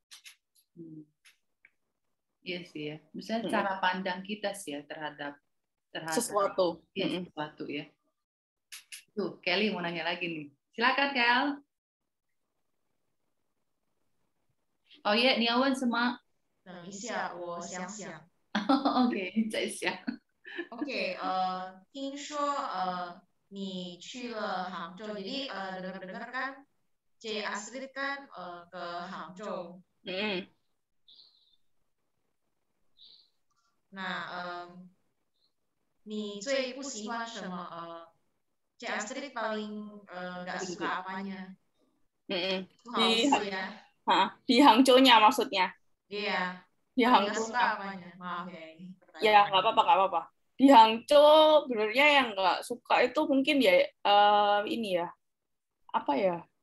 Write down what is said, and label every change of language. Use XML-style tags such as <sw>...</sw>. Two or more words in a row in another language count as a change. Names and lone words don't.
<id>Iya sih ya, misalnya cara pandang kita sih ya terhadap sesuatu. Sesuatu ya. Tuh, Kelly mau nanya lagi nih. Silakan, Kel. Oh iya,</id> <zh>你要问什么？等一下，我想想。 OK， 再想。</zh> <id>OK，</id> <zh>听说你去了杭州，</zh> <id>jadi dengar-dengar kan C Astrid kan ke Hangzhou. Nah,</id> <zh>你最不喜欢什么</zh> <id>Cik Astrid paling nggak suka apanya? Di Hangzhou-nya maksudnya. Iya. Di Paling nggak Hangzhou. suka apanya? Maaf ya ini. Ya nggak apa-apa. Di Hangzhou sebenarnya yang nggak suka itu mungkin ya ini ya apa ya?</id>